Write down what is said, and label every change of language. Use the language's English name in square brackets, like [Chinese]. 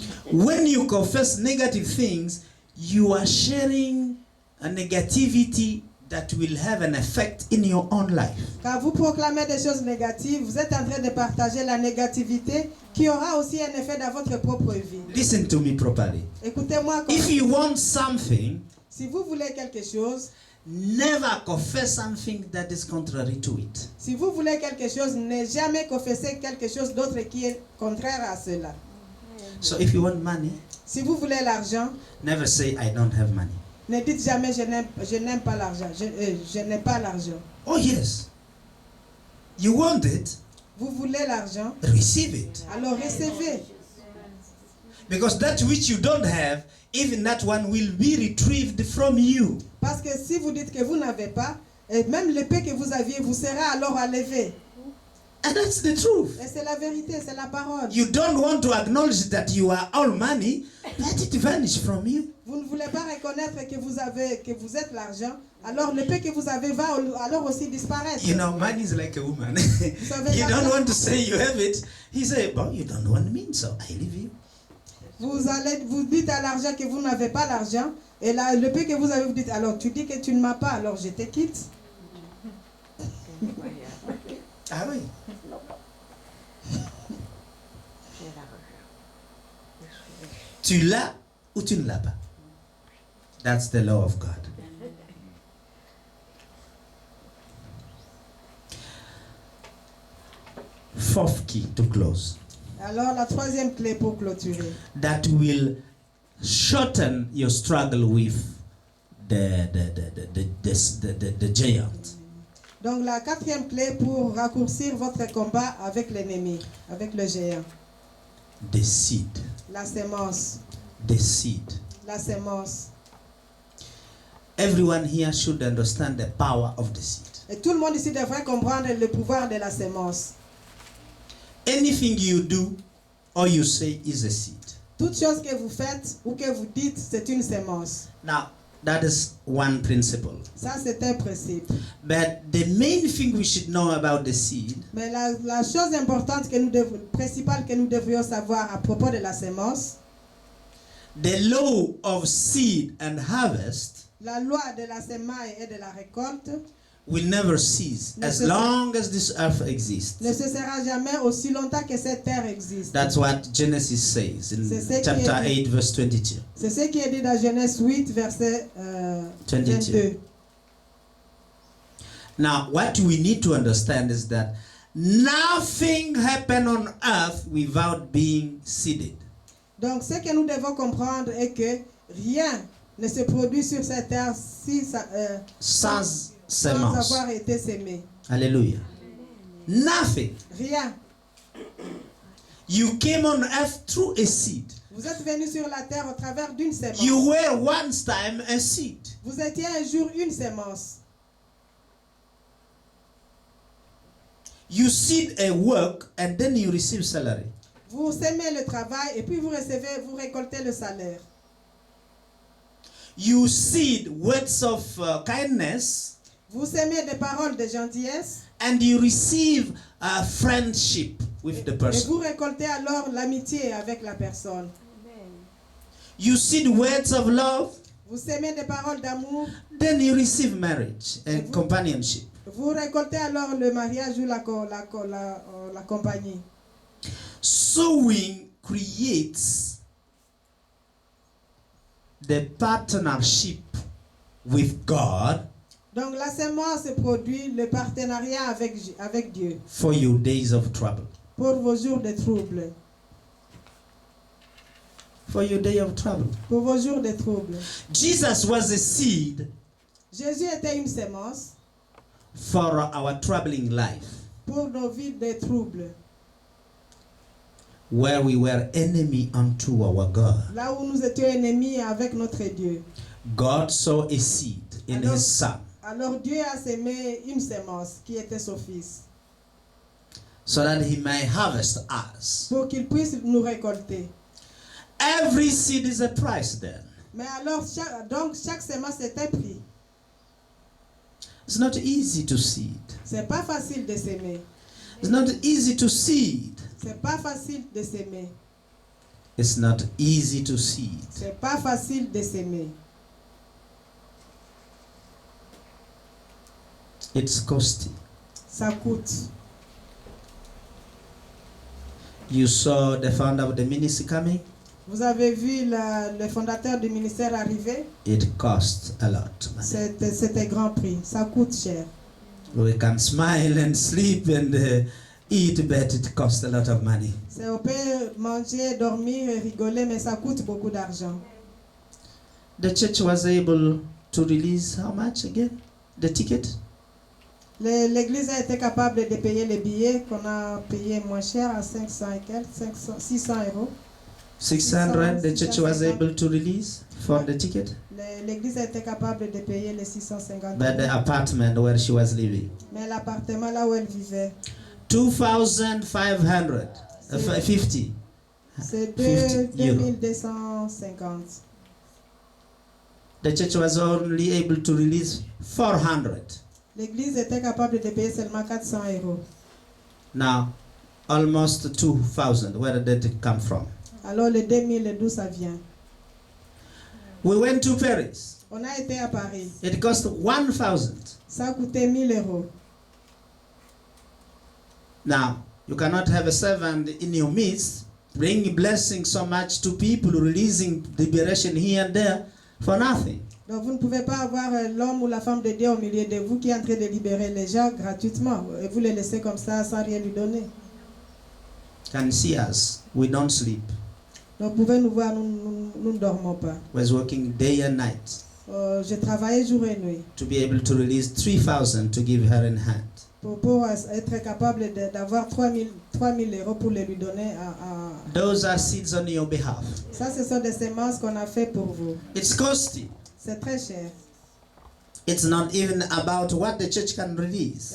[English] When you confess negative things, you are sharing a negativity that will have an effect in your own life. [French] Quand vous proclamez des choses négatives, vous êtes en train de partager la négativité qui aura aussi un effet dans votre propre vie. [English] Listen to me properly. [French] Écoutez-moi. [English] If you want something, [French] Si vous voulez quelque chose, [English] never confess something that is contrary to it. [French] si vous voulez quelque chose, ne jamais confesser quelque chose d'autre qui est contraire à cela. [English] So if you want money, [French] Si vous voulez l'argent, [English] never say I don't have money. [French] ne dites jamais je n'aime pas l'argent. Je n'ai pas l'argent. [English] Oh yes. You want it, [French] Vous voulez l'argent, [English] receive it. [French] alors recevez. [English] Because that which you don't have, even that one will be retrieved from you. [French] Parce que si vous dites que vous n'avez pas, et même l'épée que vous aviez vous sera alors enlevée. [English] And that's the truth. [French] Et c'est la vérité, c'est la parole. [English] You don't want to acknowledge that you are all money, let it vanish from you. [French] Vous ne voulez pas reconnaître que vous êtes l'argent, alors l'épée que vous avez va alors aussi disparaître. [English] You know, money is like a woman. [French] savez, [English] You don't [French] l'argent- [English] want to say you have it. He say, well, you don't want me, so I leave you. [French] Vous dites à l'argent que vous n'avez pas l'argent, et l'épée que vous avez, vous dites, alors tu dis que tu ne m'as pas, alors je te quitte. Ah oui. Tu l'as ou tu ne l'as pas. [English] That's the law of God. Fourth key to close. [French] Alors la troisième clé pour clôturer, [English] That will shorten your struggle with the giant. [French] donc la quatrième clé pour raccourcir votre combat avec l'ennemi, avec le géant, [English] The seed. [French] la sémence, [English] The seed. [French] la sémence. [English] Everyone here should understand the power of the seed. [French] Et tout le monde ici devrait comprendre le pouvoir de la sémence. [English] Anything you do or you say is a seed. [French] Toute chose que vous faites ou que vous dites, c'est une sémence. [English] Now, that is one principle. [French] Ça, c'est un principe. [English] But the main thing we should know about the seed [French] Mais la chose importante principale que nous devrions savoir à propos de la sémence, [English] the law of seed and harvest [French] la loi de la semaille et de la récolte, [English] will never cease as long as this earth exists. [French] ne cessera jamais aussi longtemps que cette terre existe. [English] That's what Genesis says in [French] C'est ce qui [English] chapter [French] est dit. [English] 8, verse 22. [French] C'est ce qui est dit dans Genèse 8, verset 22. [English] Now, what we need to understand is that nothing happened on earth without being seeded. [French] Donc, ce que nous devons comprendre est que rien ne se produit sur cette terre Sans sans semence. avoir été semé. [English] Hallelujah. Nothing. [French] Rien. [English] You came on earth through a seed. [French] Vous êtes venus sur la terre au travers d'une semence. [English] You were once time a seed. [French] Vous étiez un jour une semence. [English] You seed a work and then you receive salary. [French] Vous semez le travail et puis vous récoltez le salaire. [English] You seed words of kindness [French] Vous semez des paroles de gentillesse [English] and you receive a friendship with the [French] et [English] person. [French] vous récoltez alors l'amitié avec la personne. [English] You seed words of love, [French] Vous semez des paroles d'amour, [English] then you receive marriage and companionship. [French] vous récoltez alors le mariage ou la compagnie. [English] Sowing creates the partnership with God [French] Donc la semence produit le partenariat avec Dieu [English] for your days of trouble. [French] pour vos jours de trouble. [English] For your day of trouble. [French] Pour vos jours de trouble. [English] Jesus was a seed [French] Jésus était une semence [English] for our troubling life, [French] pour nos vies de trouble. [English] where we were enemy unto our God. [French] Là où nous étions ennemis avec notre Dieu. [English] God saw a seed in [French] Alors- [English] his son [French] Alors Dieu a semé une semence qui était son fils [English] so that he may harvest us. [French] pour qu'il puisse nous récolter. [English] Every seed is a price then. [French] Mais alors chaque semence est un prix. [English] It's not easy to seed. [French] C'est pas facile de s'aimer. [English] It's not easy to seed. [French] C'est pas facile de s'aimer. [English] It's not easy to seed. [French] C'est pas facile de s'aimer. [English] It's costly. [French] Ça coûte. [English] You saw the founder of the ministry coming. [French] Vous avez vu le fondateur du ministère arriver. [English] It costs a lot. [French] C'était grand prix. Ça coûte cher. [English] We can smile and sleep and eat, but it costs a lot of money. [French] On peut manger, dormir et rigoler, mais ça coûte beaucoup d'argent. [English] The church was able to release how much again? The ticket? [French] L'église a été capable de payer les billets qu'on a payé moins cher à 500 et quelques, 600 euros. [English] 600, the church was able to release for the ticket. [French] L'église a été capable de payer les 650 [English] But the [French] euros. [English] apartment where she was living, [French] Mais l'appartement là où elle vivait, [English] 2,500, 50. [French] c'est 50 euros. [English] 2250. The church was only able to release 400. [French] L'église était capable de payer seulement 400 euros. [English] Now, almost 2,000. Where did it come from? [French] Alors les 2000, d'où ça vient? [English] We went to Paris. [French] On a été à Paris. [English] It cost 1,000. [French] Ça a coûté 1000 euros. [English] Now, you cannot have a servant in your midst bringing blessing so much to people, releasing liberation here and there for nothing. [French] Donc vous ne pouvez pas avoir l'homme ou la femme de Dieu au milieu de vous qui est en train de libérer les gens gratuitement et vous les laissez comme ça sans rien lui donner. [English] Can see us. We don't sleep. [French] Donc vous pouvez nous voir, nous ne dormons pas. [English] Was working day and night [French] Je travaillais jour et nuit [English] to be able to release 3,000 to give her in hand. [French] pour être capable d'avoir 3000 euros pour les lui donner à... [English] Those are seeds on your behalf. [French] Ça, ce sont des semences qu'on a fait pour vous. [English] It's costly. [French] C'est très cher. [English] It's not even about what the church can release.